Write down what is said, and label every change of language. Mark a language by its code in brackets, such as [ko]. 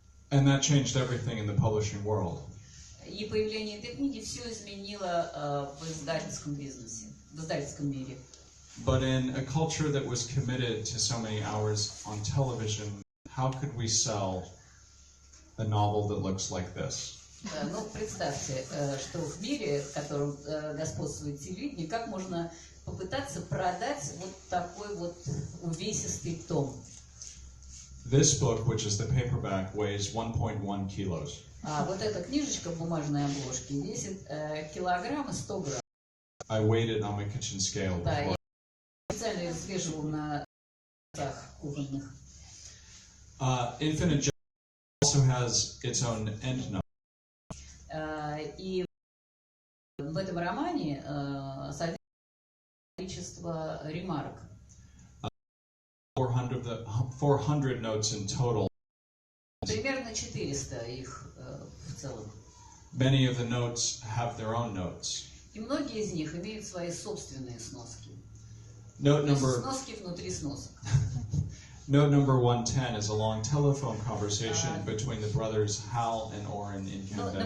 [en] And that changed everything in the publishing world. [ru] И появление этой книги все изменило в издательском бизнесе, в издательском мире. [en] But in a culture that was committed to so many hours on television, how could we sell a novel that looks like this? [ru] Ну, представьте, что в мире, в котором господствует телевидение, как можно попытаться продать вот такой вот увесистый том. [en] This book, which is the paperback, weighs 1.1 kilos. [ru] А вот эта книжечка в бумажной обложке весит килограмм и 100 грамм. [en] I weighed it on my kitchen scale [ru] Да, [en] before. [ru] я специально ее взвешивал на весах кухонных. [en] Infinite Jest also has its own endnote. [ru] И в этом романе содержится количество ремарок. [en] 400 notes in total. [ru] Примерно 400 их в целом. [en] Many of the notes have their own notes. [ru] И многие из них имеют свои собственные сноски. [en] Note number [ru] Сноски внутри сносок. [en] Note number 110 is a long telephone conversation between the brothers Hal and Orrin in Canada.